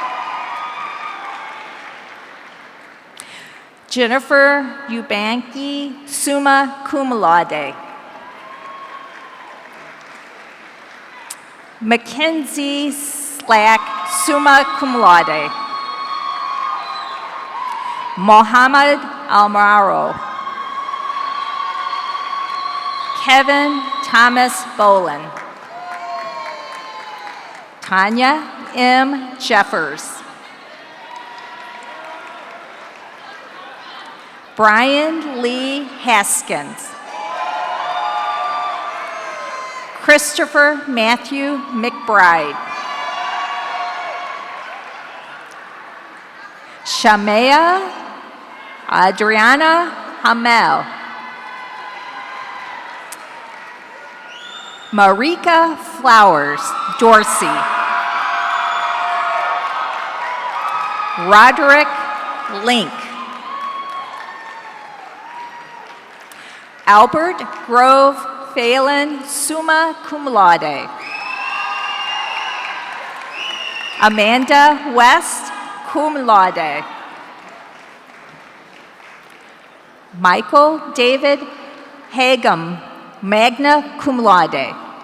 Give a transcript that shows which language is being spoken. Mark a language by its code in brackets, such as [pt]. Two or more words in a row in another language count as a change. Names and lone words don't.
[en] Jennifer Eubanky, [la] summa cum laude. [en] Mackenzie Slack, [la] summa cum laude. [en] Mohammed Almaro. Kevin Thomas Bolin. Tanya M. Jeffers. Brian Lee Haskins. Christopher Matthew McBride. Shamea Adriana Hamel. Marika Flowers Dorsey. Roderick Link. Albert Grove Phelan, [la] summa cum laude. [en] Amanda West, [la] cum laude. [en] Michael David Hagum, [la] magna cum laude.